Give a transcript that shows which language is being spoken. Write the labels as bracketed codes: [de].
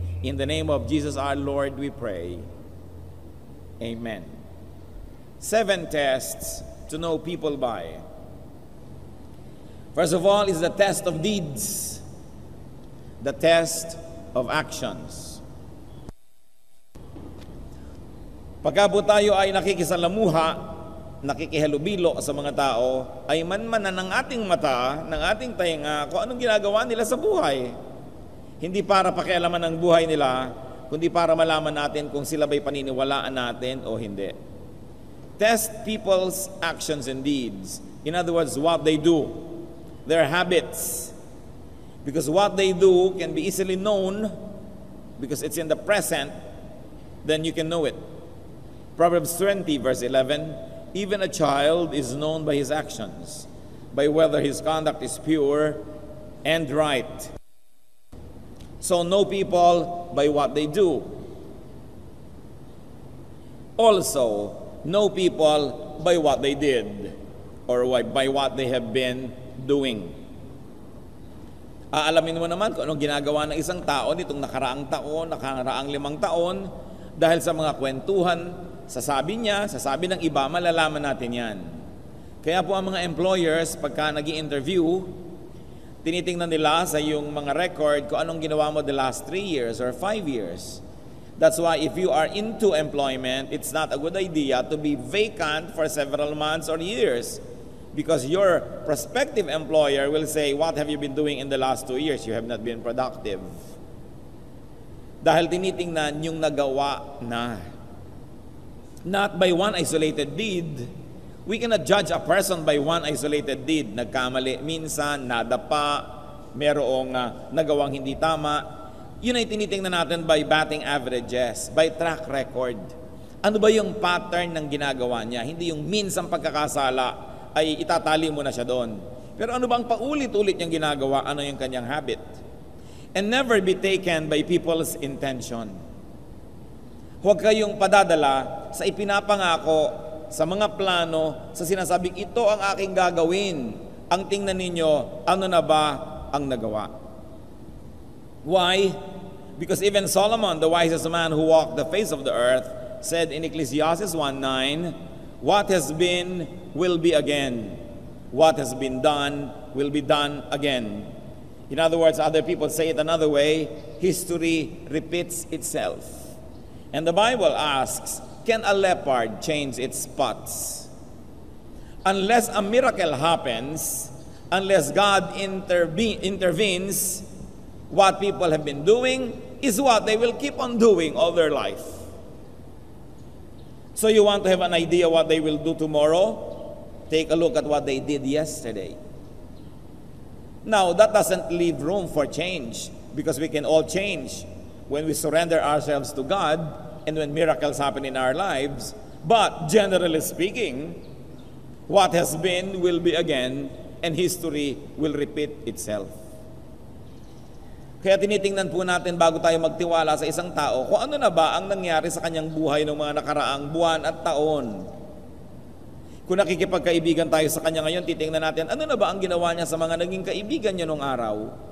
[en] In the name of Jesus our Lord, we pray. Amen. 7 tests to know people by. First of all is the test of deeds, the test of actions. [tl] Pagka po tayo ay nakikisalamuha, nakikihalubilo sa mga tao, ay manmanan ng ating mata, ng ating tainga, kung anong ginagawa nila sa buhay. Hindi para pakialaman ng buhay nila, kundi para malaman natin kung sila ba'y paniniwalaan natin o hindi. [en] Test people's actions and deeds. In other words, what they do, their habits. Because what they do can be easily known, because it's in the present, then you can know it. Proverbs 20 verse 11, even a child is known by his actions, by whether his conduct is pure and right. So know people by what they do. Also, know people by what they did or by what they have been doing. [tl] Aalamin mo naman kung anong ginagawa ng isang tao nitong nakaraang taon, nakaraang 5 taon, dahil sa mga kwentuhan, sasabi niya, sasabi ng iba, malalaman natin yan. Kaya po ang mga employers, pagka nag-i-interview, tinitingnan nila sa iyong mga record kung anong ginawa mo [en] the last 3 years or 5 years. That's why if you are into employment, it's not a good idea to be vacant for several months or years. Because your prospective employer will say, what have you been doing in the last 2 years? You have not been productive. [tl] Dahil tinitingnan yung nagawa na. [en] Not by one isolated deed. We cannot judge a person by one isolated deed. [tl] Nagkamali minsan, nadapa, merong nagawang hindi tama. Yun ay tinitingnan natin [en] by batting averages, by track record. [tl] Ano ba yung pattern ng ginagawa niya? Hindi yung minsang pagkakasala ay itatali mo na siya doon. Pero ano bang paulit-ulit niyang ginagawa? Ano yung kanyang habit? [en] And never be taken by people's intention. [tl] Huwag kayong padadala sa ipinapangako, sa mga plano, sa sinasabing ito ang aking gagawin. Ang tingnan ninyo, ano na ba ang nagawa? [en] Why? Because even Solomon, the wisest man who walked the face of the earth, said in Ecclesiastes 1:9, what has been will be again. What has been done will be done again. In other words, other people say it another way, history repeats itself. And the Bible asks, can a leopard change its spots? Unless a miracle happens, unless God intervenes, what people have been doing is what they will keep on doing all their life. So you want to have an idea what they will do tomorrow? Take a look at what they did yesterday. Now, that doesn't leave room for change, because we can all change when we surrender ourselves to God and when miracles happen in our lives. But generally speaking, what has been will be again, and history will repeat itself. [tl] Kaya tinitingnan po natin bago tayo magtiwala sa isang tao kung ano na ba ang nangyari sa kanyang buhay ng mga nakaraang buwan at taon. Kung nakikipagkaibigan tayo sa kanya ngayon, titingnan natin ano na ba ang ginawa niya sa mga naging kaibigan niya nung araw.